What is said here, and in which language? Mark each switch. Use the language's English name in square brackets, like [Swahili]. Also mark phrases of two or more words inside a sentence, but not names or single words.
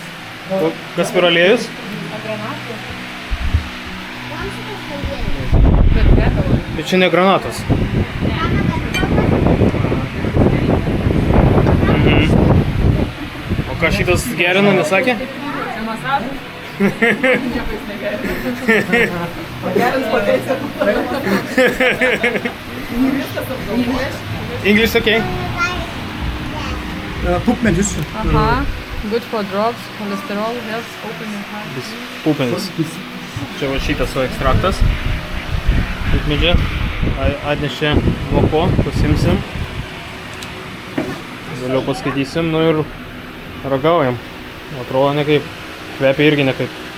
[Lithuanian] O kas per aliejus? Bet čia ne granatas. O ką šitas gerina, nesakė? Čia masažas. Nieko jis negerina. Gerins potenciją. [English] English okay? [Lithuanian] Pupmedžius. Aha. [English] Good for drugs, cholesterol, health, opening heart. [Lithuanian] Pupenis. Čia va šitas va ekstraktas. Pupmedžio. Atnešė nuo ko, pasimsim. Vėliau paskaitysim, nu ir ragaujam. Atrodo nekaip. Kvepia irgi nekaip.